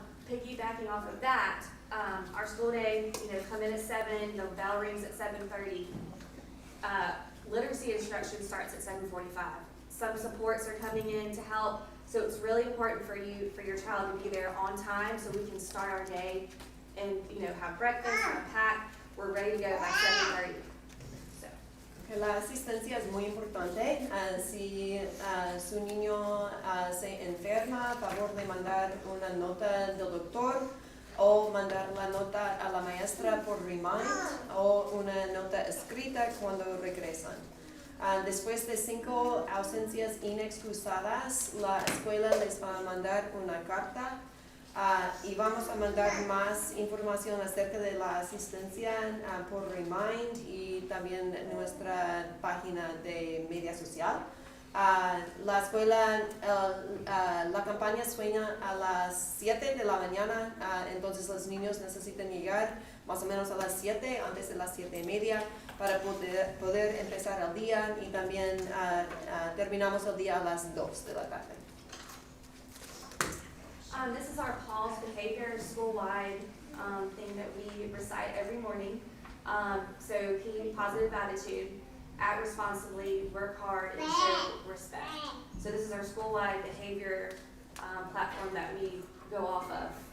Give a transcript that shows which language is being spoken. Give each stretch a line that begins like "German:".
English: Piggybacking off of that, our school day, come in at 7, the bell rings at 7:30. Literacy instruction starts at 7:45. Some supports are coming in to help, so it's really important for your child to be there on time so we can start our day and have breakfast, unpack. We're ready to go by 7:30. So.
Spanish: Que la asistencia es muy importante. Si su niño se enferma, favor de mandar una nota del doctor o mandar la nota a la maestra por Remind o una nota escrita cuando regresan. Después de 5 ausencias inexcusadas, la escuela les va a mandar una carta y vamos a mandar más información acerca de la asistencia por Remind y también nuestra página de media social. La escuela, la campaña suena a las 7 de la mañana, entonces los niños necesitan llegar más o menos a las 7, antes de las 7:30, para poder empezar el día, y también terminamos el día a las 2 de la tarde.
English: This is our Paul's Behavior school-wide thing that we recite every morning. So keep positive attitude, act responsibly, work hard, and show respect. So this is our school-wide behavior platform that we go off of.